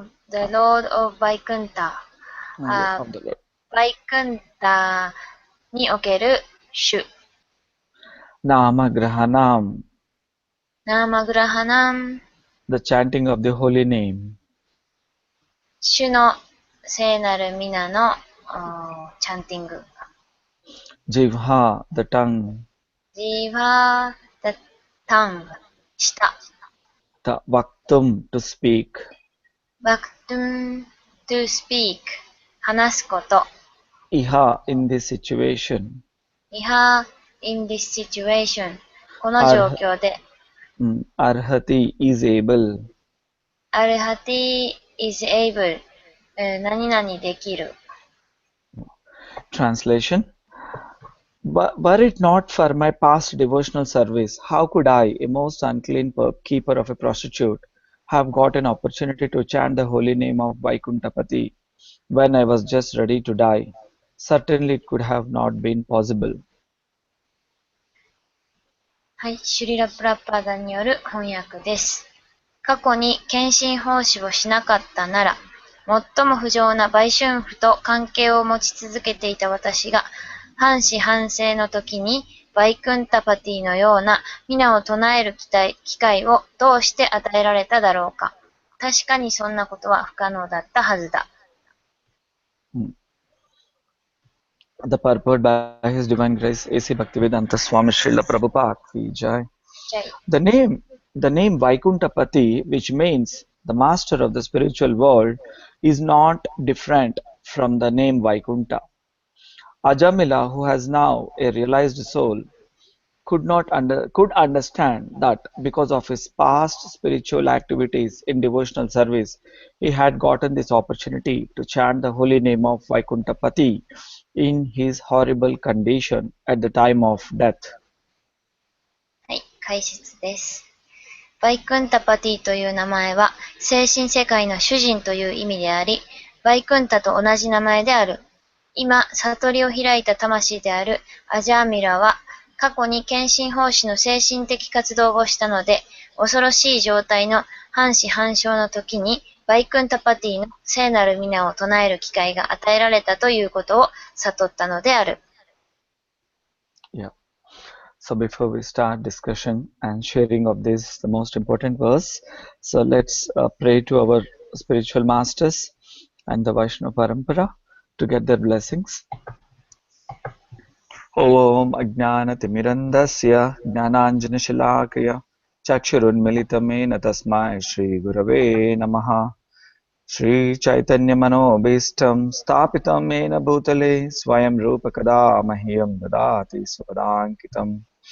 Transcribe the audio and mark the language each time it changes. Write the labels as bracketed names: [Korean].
[English] the Lord of バイクンタ。 Of the Lord. [Japanese] バイクンタにおける主。 [Sanskrit] Nama Grahanam, ナーマグラハナン、 [English] the chanting of the holy name. [Japanese] 主の聖なる皆のチャンティング。 [English] Jivha, the tongue. ジーバー、the tongue、舌。 The Vaktum, to speak. バクトゥン、to speak、話すこと。 Iha, in this situation. イハ、in this situation、この状況で。 Arhati is able. アルハティ is able、何々できる。 Translation. Were it not for my past devotional service, how could I, a most unclean keeper of a prostitute, have got an opportunity to chant the holy name of Vaikuntapati when I was just ready to die? Certainly it could have not been possible. [Japanese] はい、シュリラ・プラッパーダによる翻訳です。過去に献身奉仕をしなかったなら、最も不浄な売春婦と関係を持ち続けていた私が、半死半生の時にバイクンタパティのような皆を唱える機会をどうして与えられただろうか。確かにそんなことは不可能だったはずだ。 [English] The purport by His Divine Grace A.C. Bhaktivedanta Swami Srila Prabhupada Ki Jai. The name Vaikuntapati, which means the master of the spiritual world, is not different from the name Vaikunta. Ajamila, who has now a realized soul, could understand that because of his past spiritual activities in devotional service, he had gotten this opportunity to chant the holy name of Vaikuntapati in his horrible condition at the time of death. [Japanese] はい、解説です。バイクンタパティという名前は、精神世界の主人という意味であり、バイクンタと同じ名前である。今、悟りを開いた魂であるアジャーミラは、過去に献身奉仕の精神的活動をしたので、恐ろしい状態の半死半生の時に、バイクンタパティの聖なる皆を唱える機会が与えられたということを悟ったのである。 [English] Yeah. So before we start discussion and sharing of this, the most important verse, so let's pray to our spiritual masters and the Vaishnava Parampara to get their blessings. [Sanskrit] Om Ajnanatimirandasya Jnananjanashalakaya Chakshurunmilitamena Tasmai Shri Gurave Namaha Shri Chaitanya Manobhistam Stapitam Mena Bhutale Swayam Rupa Kada Mahyam Dadati Swadankitam